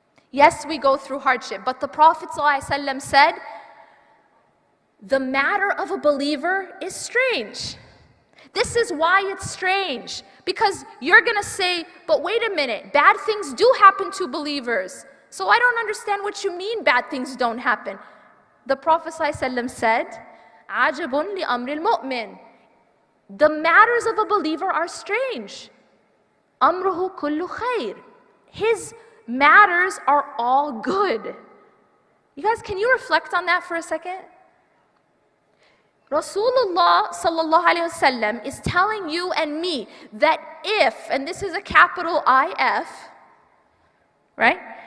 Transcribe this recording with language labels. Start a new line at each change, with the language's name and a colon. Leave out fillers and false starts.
English: Yes, we go through hardship, but the Prophet ﷺ said, the matter of a believer is strange. This is why it's strange. Because you're going to say, but wait a minute, bad things do happen to believers. So I don't understand what you mean bad things don't happen. The Prophet ﷺ said,
Arabic: عَجَبٌ لِأَمْرِ الْمُؤْمِنِ.
English: The matters of a believer are strange.
Arabic: أَمْرُهُ كُلُّ خَيْرٍ.
English: His matters are all good. You guys, can you reflect on that for a second? Rasulullah sallallahu alayhi wasallam is telling you and me that if, and this is a capital IF, right?